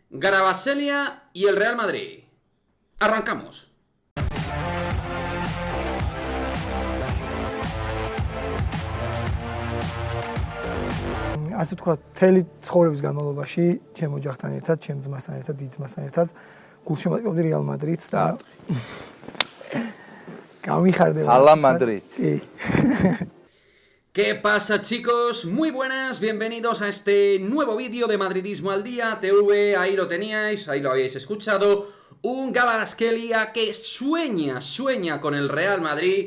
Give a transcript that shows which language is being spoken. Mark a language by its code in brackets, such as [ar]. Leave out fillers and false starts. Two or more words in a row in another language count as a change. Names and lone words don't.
[es] Garabaselia y el Real Madrid. Arrancamos. [ka] ასე თქვა, მთელი ცხოვრების განმავლობაში ჩემ ოჯახთან ერთად, ჩემ ძმასთან ერთად, დიდ ძმასთან ერთად გულშემატკივრდი რეალ მადრიდს და გამიხარდება. [es] A la Madrid. ¿Qué pasa, chicos? Muy buenas, bienvenidos a este nuevo vídeo de Madridismo al Día TV. Ahí lo teníais, ahí lo habéis escuchado. Un Kvaratskhelia que sueña con el Real Madrid.